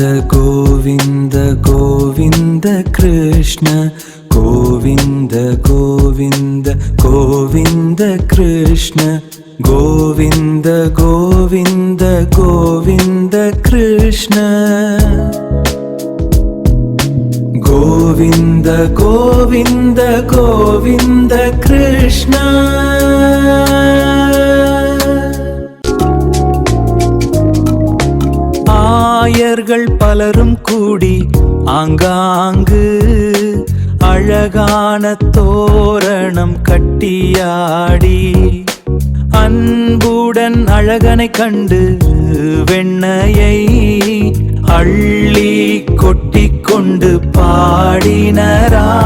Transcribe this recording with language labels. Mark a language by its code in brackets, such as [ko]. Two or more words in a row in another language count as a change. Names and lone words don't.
[sa] गोविन्द गोविन्द कृष्ण गोविन्द गोविन्द गोविन्द कृष्ण गोविन्द गोविन्द गोविन्द कृष्ण गोविन्द गोविन्द गोविन्द कृष्ण [ta] ஆயர்கள் பலரும் கூடி ஆங்காங்கு அழகான தோரணம் கட்டியாடி அன்புடன் அழகனை கண்டு வெண்ணையை அள்ளி கொட்டி கொண்டு பாடினரா.